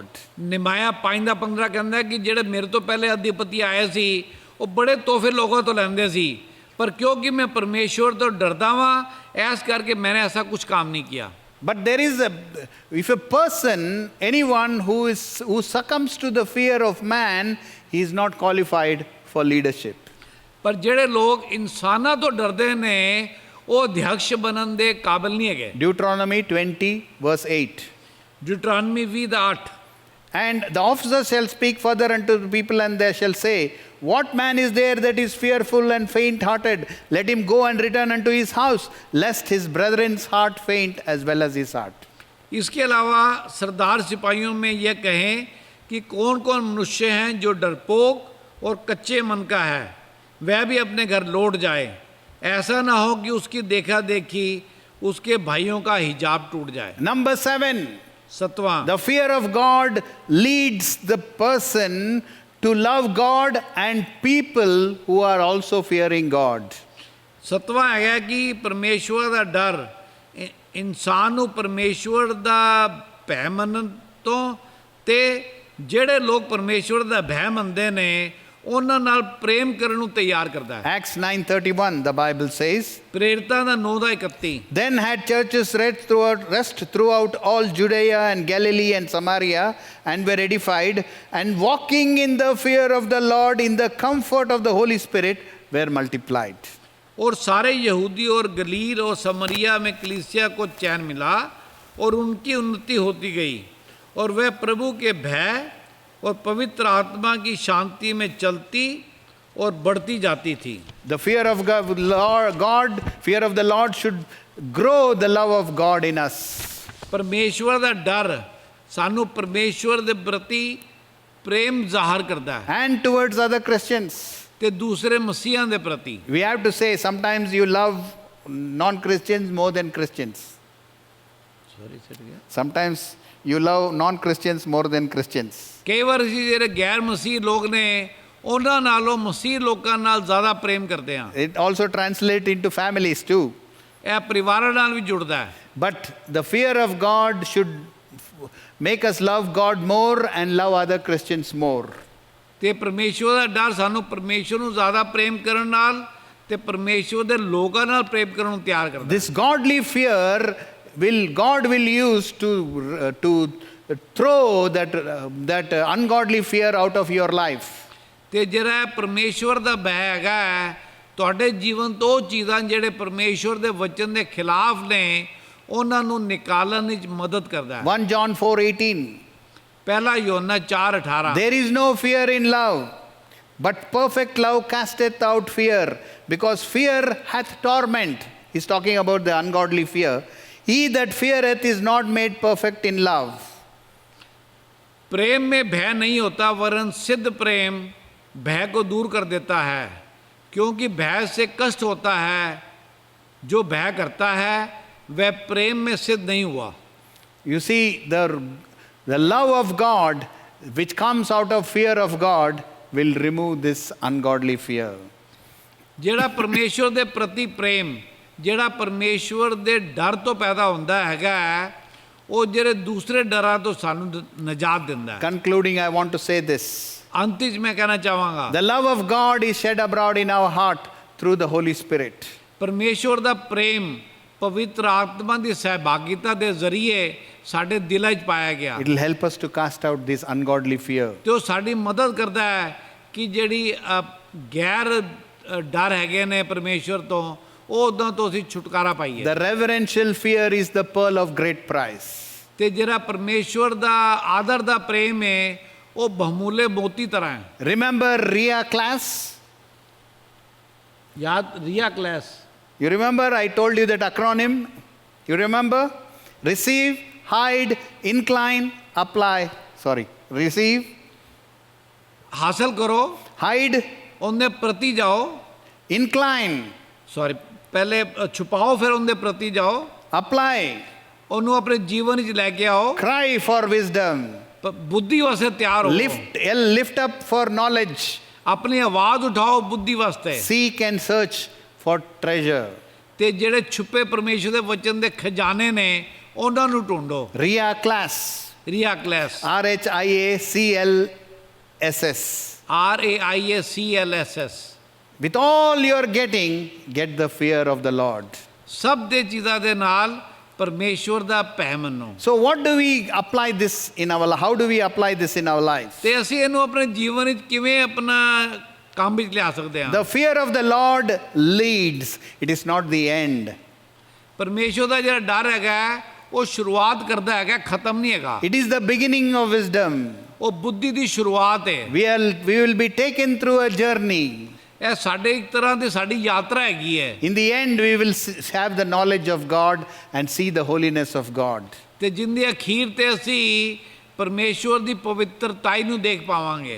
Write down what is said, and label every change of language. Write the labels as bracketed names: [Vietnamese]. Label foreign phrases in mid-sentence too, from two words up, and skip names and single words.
[Punjabi] ਨਿਮਾਇਆ 5:15 ਕਹਿੰਦਾ ਕਿ ਜਿਹੜੇ ਮੇਰੇ ਤੋਂ ਪਹਿਲੇ ਅਧਿਪਤੀ ਆਏ ਸੀ ਉਹ ਬੜੇ ਤੋਹਫੇ ਲੋਕਾਂ ਤੋਂ ਲੈਂਦੇ ਸੀ, ਪਰ ਕਿਉਂਕਿ ਮੈਂ ਪਰਮੇਸ਼ਵਰ ਤੋਂ ਡਰਦਾ ਵਾਂ ਐਸ ਕਰਕੇ [Hindi] मैंने ऐसा कुछ काम नहीं किया. [English] But there is if a person, anyone who succumbs to the fear of man, he is not qualified for leadership. [Punjabi] ਪਰ ਜਿਹੜੇ ਲੋਕ ਇਨਸਾਨਾਂ ਤੋਂ ਡਰਦੇ ਨੇ ਉਹ ਅਧਿਆਕਸ਼ ਬਣਨ ਦੇ ਕਾਬਿਲ ਨਹੀਂ ਹੈਗੇ. [English] Deuteronomy 20 verse 8. [Punjabi] ਡਿਊਟਰਾਨਮੀ 20:8. [English] And the officers shall speak further unto the people, and they shall say, what man is there that is fearful and faint-hearted? Let him go and return unto his house, lest his brethren's heart faint as well as his heart. [Hindi] इसके अलावा सरदार सिपाहियों में यह कहें कि कौन कौन मनुष्य हैं जो डरपोक और कच्चे मन का है, वह भी अपने घर लौट जाए. ऐसा ना हो कि उसकी देखा देखी उसके भाइयों का हिजाब टूट जाए. [English] Number 7. [Hindi] 7वां, [English] The fear of God leads the person to love God and people who are also fearing God. [Punjabi] 7ਵਾਂ ਹੈਗਾ ਕਿ ਪਰਮੇਸ਼ਵਰ ਦਾ ਡਰ ਇਨਸਾਨ ਨੂੰ ਪਰਮੇਸ਼ਵਰ ਦਾ ਭੈ ਮੰਨਣ ਤੋਂ ਤੇ ਜਿਹੜੇ ਲੋਕ ਪਰਮੇਸ਼ਵਰ ਦਾ ਭੈ ਮੰਨਦੇ ਨੇ ਉਹਨਾਂ ਨਾਲ ਪ੍ਰੇਮ ਕਰਨ ਨੂੰ ਤਿਆਰ ਕਰਦਾ ਹੈ. [English] Acts 9:31, the Bible says, [Punjabi] ਪ੍ਰੇਰਿਤਾਂ ਦਾ 9:31. [English] then had churches rest throughout all Judea and Galilee and Samaria, and were edified, and walking in the fear of the Lord in the comfort of the Holy Spirit were multiplied. [Hindi] और सारे यहूदी और गलील और समरिया में कलीसिया को चैन मिला और उनकी उन्नति होती गई और वह प्रभु के भय और पवित्र आत्मा की शांति में चलती और बढ़ती जाती थी. [English] The fear of fear of the Lord should grow the love of God in us. [Punjabi] परमेश्वर ਦਾ ਡਰ ਸਾਨੂੰ ਪਰਮੇਸ਼ਵਰ ਦੇ ਪ੍ਰਤੀ ਪ੍ਰੇਮ ਜ਼ਾਹਰ ਕਰਦਾ ਹੈ [English] And towards other Christians. [Punjabi] ਤੇ ਦੂਸਰੇ ਮਸੀਹਾਂ ਦੇ ਪ੍ਰਤੀ. [English] We have to say, sometimes you love non-Christians more than Christians. Sometimes you love non-Christians more than Christians. [Punjabi] ਕਈ ਵਾਰ ਅਸੀਂ ਜਿਹੜੇ ਗੈਰ ਮਸੀਹ ਲੋਕ ਨੇ ਉਹਨਾਂ ਨਾਲੋਂ ਮਸੀਹ ਲੋਕਾਂ ਨਾਲ ਜ਼ਿਆਦਾ ਪ੍ਰੇਮ ਕਰਦੇ ਹਾਂ. [English] It also translates into families too. [Punjabi] ਇਹ ਪਰਿਵਾਰਾਂ ਨਾਲ ਵੀ ਜੁੜਦਾ ਹੈ. [English] But the fear of God should make us love God more and love other Christians more. [Punjabi] ਤੇ ਪਰਮੇਸ਼ਵਰ ਦਾ ਡਰ ਸਾਨੂੰ ਪਰਮੇਸ਼ਵਰ ਨੂੰ ਜ਼ਿਆਦਾ ਪ੍ਰੇਮ ਕਰਨ ਨਾਲ ਤੇ ਪਰਮੇਸ਼ਵਰ ਦੇ ਲੋਕਾਂ ਨਾਲ ਪ੍ਰੇਮ ਕਰਨ ਨੂੰ ਤਿਆਰ ਕਰਦਾ ਹੈ. [English] This godly fear God will use to throw that ungodly fear out of your life. [Punjabi] ਤੇ ਜਿਹੜਾ ਪਰਮੇਸ਼ਵਰ ਦਾ ਭੈ ਹੈਗਾ ਤੁਹਾਡੇ ਜੀਵਨ ਤੋਂ ਉਹ ਚੀਜ਼ਾਂ ਜਿਹੜੇ ਪਰਮੇਸ਼ਵਰ ਦੇ ਵਚਨ ਦੇ ਖਿਲਾਫ ਨੇ ਉਹਨਾਂ ਨੂੰ ਨਿਕਾਲਣ ਵਿੱਚ ਮਦਦ ਕਰਦਾ ਹੈ. [English] 1 John 4:18. [Punjabi] ਪਹਿਲਾ ਯੋਹੰਨਾ 4:18. [English] There is no fear in love, but perfect love casteth out fear, because fear hath torment. He's talking about the ungodly fear. He that feareth is not made perfect in love. [Hindi] प्रेम में भय नहीं होता, वरन सिद्ध प्रेम भय को दूर कर देता है, क्योंकि भय से कष्ट होता है. जो भय करता है वह प्रेम में सिद्ध नहीं हुआ. [English] You see, the love of God which comes out of fear of God will remove this ungodly fear. [Punjabi] ਜਿਹੜਾ ਪਰਮੇਸ਼ਵਰ ਦੇ ਪ੍ਰਤੀ ਪ੍ਰੇਮ ਜਿਹੜਾ ਪਰਮੇਸ਼ਵਰ ਦੇ ਡਰ ਤੋਂ ਪੈਦਾ ਹੁੰਦਾ ਹੈਗਾ ਉਹ ਜਿਹੜੇ ਦੂਸਰੇ ਡਰਾਂ ਤੋਂ ਸਾਨੂੰ ਨਜਾਤ ਦਿੰਦਾ ਹੈ. [English] Concluding, I want to say this. [Punjabi] ਅੰਤ ਵਿੱਚ ਮੈਂ ਕਹਿਣਾ ਚਾਹਾਂਗਾ [English] The love of God is shed abroad in our heart through the Holy Spirit. [Punjabi] ਪਰਮੇਸ਼ਵਰ ਦਾ ਪ੍ਰੇਮ ਪਵਿੱਤਰ ਆਤਮਾ ਦੀ ਸਹਿਭਾਗਿਤਾ ਦੇ ਜ਼ਰੀਏ ਸਾਡੇ ਦਿਲਾਂ 'ਚ ਪਾਇਆ ਗਿਆ. [English] It will help us to cast out this ungodly fear. [Punjabi] ਤੇ ਉਹ ਸਾਡੀ ਮਦਦ ਕਰਦਾ ਹੈ ਕਿ ਜਿਹੜੀ ਗੈਰ ਡਰ ਹੈਗੇ ਨੇ ਪਰਮੇਸ਼ਵਰ ਤੋਂ ਉਹ ਉਦਾਂ ਤੋਂ ਅਸੀਂ ਛੁਟਕਾਰਾ ਪਾਈਏ. [English] The reverential fear is the pearl of great price. [Punjabi] ਤੇ ਜਿਹੜਾ ਪਰਮੇਸ਼ਵਰ ਦਾ ਆਦਰ ਦਾ ਪ੍ਰੇਮ ਹੈ ਉਹ ਬਹੁਮੁੱਲੇ ਮੋਤੀ ਤਰ੍ਹਾਂ ਹੈ. [English] Remember Ria class? [Punjabi] ਯਾਦ [English] Ria class. You remember I told you that acronym? You remember? Receive, hide, incline, apply. Sorry. Receive, [Punjabi] ਹਾਸਲ ਕਰੋ, [English] hide, [Punjabi] ਉਹਦੇ ਪ੍ਰਤੀ ਜਾਓ. [English] incline, [Punjabi] ਸੌਰੀ ਪਹਿਲੇ ਛੁਪਾਓ ਫਿਰ ਉਹਦੇ ਪ੍ਰਤੀ ਜਾਓ. [English] apply, [Punjabi] ਉਹਨੂੰ ਆਪਣੇ ਜੀਵਨ ਵਿੱਚ ਲੈ ਕੇ ਆਓ. [English] cry for wisdom, [Punjabi] ਬੁੱਧੀ ਵਾਸਤੇ ਤਿਆਰ ਹੋ. [English] lift up for knowledge, [Punjabi] ਆਪਣੀ ਆਵਾਜ਼ ਉਠਾਓ ਬੁੱਧੀ ਵਾਸਤੇ [English] Seek and search for treasure. [Punjabi] ਤੇ ਜਿਹੜੇ ਛੁਪੇ ਪਰਮੇਸ਼ਰ ਦੇ ਵਚਨ ਦੇ ਖਜ਼ਾਨੇ ਨੇ ਉਹਨਾਂ ਨੂੰ ਢੂੰਡੋ। [English] Ria class. Ria class RHIACLSS. RAIACLSS With all you're getting, get the fear of the Lord. [Punjabi] ਸਭ ਦੇ ਚੀਜ਼ਾਂ ਦੇ ਨਾਲ ਪਰਮੇਸ਼ਵਰ ਦਾ ਭੈ ਮੰਨੋ। [English] So what do we apply this in our life? How do we apply this in our life? [Punjabi] ਤੇ ਅਸੀਂ ਇਹਨੂੰ ਆਪਣੇ ਜੀਵਨ ਵਿੱਚ ਕਿਵੇਂ ਆਪਣਾ ਕੰਮ ਵਿੱਚ ਲਿਆ ਸਕਦੇ ਹਾਂ? [English] The fear of the Lord leads. It is not the end. [Punjabi] ਪਰਮੇਸ਼ਵਰ ਦਾ ਜਿਹੜਾ ਡਰ ਹੈਗਾ ਉਹ ਸ਼ੁਰੂਆਤ ਕਰਦਾ ਹੈਗਾ, ਖਤਮ ਨਹੀਂ ਹੈਗਾ। [English] It is the beginning of wisdom. [Punjabi] ਉਹ ਬੁੱਧੀ ਦੀ ਸ਼ੁਰੂਆਤ ਹੈ। [English] We will be taken through a journey. [Punjabi] ਇਹ ਸਾਡੇ ਇੱਕ ਤਰ੍ਹਾਂ ਦੀ ਸਾਡੀ ਯਾਤਰਾ ਹੈਗੀ ਹੈ। [English] In the end, we will have the knowledge of God and see the holiness of God. [Punjabi] ਤੇ ਜਿੰਦੇ ਅਖੀਰ ਤੇ ਅਸੀਂ ਪਰਮੇਸ਼ਵਰ ਦੀ ਪਵਿੱਤਰਤਾਈ ਨੂੰ ਦੇਖ ਪਾਵਾਂਗੇ।